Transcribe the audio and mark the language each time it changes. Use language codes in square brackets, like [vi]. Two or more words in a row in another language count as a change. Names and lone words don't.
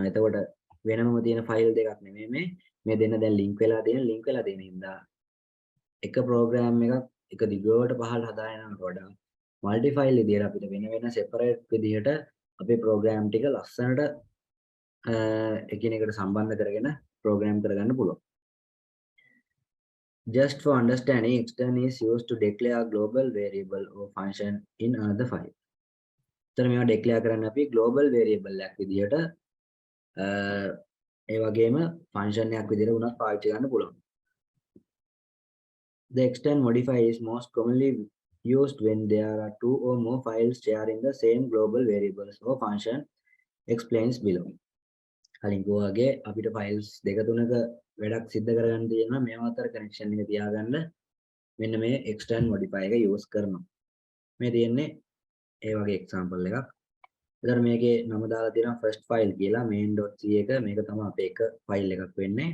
[si] එතකොට වෙනම තියෙන file දෙකක් නෙමෙයි මේ දෙන්න දැන් link වෙලා තියෙන හින්දා එක program එකක් එක දිගට පහළ හදාගෙනනට වඩා multifile විදියට අපිට වෙන separate විදියට අපේ program ටික ලස්සනට එකිනෙකට සම්බන්ධ කරගෙන program කරගන්න පුළුවන්. [en] Just for understanding, extern is used to declare global variable or function in another file. [si] එතන මේවා declare කරන්න අපි [en] global variable [si] එකක් විදියට ඒ වගේම function එකක් විදියට උනත් පාවිච්චි කරන්න පුළුවන්. [en] The extern modifier is most commonly used when there are two or more files sharing the same global variables or function explains below. [si] කලින් ගෝවාගේ අපිට files දෙක තුනක වැඩක් සිද්ධ කරගන්න තියෙනවා මේවා අතර connection එක තියාගන්න මෙන්න මේ [en] extern modifier [si] එක use කරනවා. මේ තියෙන්නේ ඒ වගේ example එකක්. එතන මේකේ නම දාලා තියෙනවා [en] first file [si] කියලා main.c එක මේක තමයි අපේ එක file එකක් වෙන්නේ.